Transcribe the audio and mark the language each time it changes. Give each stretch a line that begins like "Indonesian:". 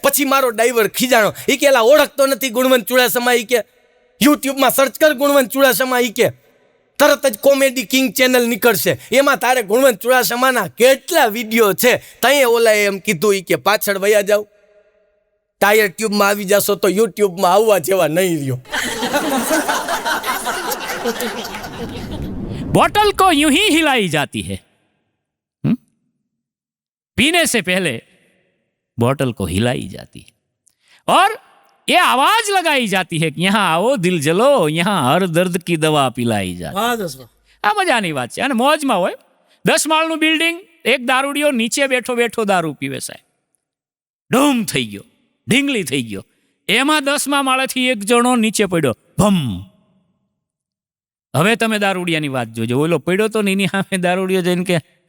Gujarati: પછી મારો ડ્રાઈવર ખીજાણો, એ કે એલા ઓળખતો નથી ગુણવંત ચુડાસમા, એ કે યુટ્યુબમાં સર્ચ કર ગુણવંત ચુડાસમા, એ કે તરત જ કોમેડી કિંગ ચેનલ નીકળશે, એમાં તારે ગુણવંત ચુડાસમાના કેટલા વિડીયો છે. તઈએ ઓલાએ એમ કીધું, એ કે પાછળ વયા જાવ, ટાયર ટ્યુબમાં આવી જશો તો યુટ્યુબમાં આવવા જેવા નહીં રહ્યો.
Hindi: बोतल को यूं ही हिलाई जाती है, पीने से पहले बोतल को हिलाई जाती है और ये आवाज लगाई जाती है कि यहाँ आओ दिल जलो, यहाँ हर दर्द की दवा पिलाई जाती.
Gujarati: આ મજાની વાત છે. અને મોજમાં હોય, 10 માળનું બિલ્ડિંગ, એક દારૂડિયો નીચે બેઠો બેઠો દારૂ પીવે સાહેબ, ડૂમ થઈ ગયો, ઢીંગલી થઈ ગયો. એમાં 10મા માળેથી એક જણો નીચે પડ્યો, ભમ. હવે તમે દારૂડિયાની વાત જોજો. ઓલો પડ્યો તો ને એની સામે દારૂડિયો જઈને કે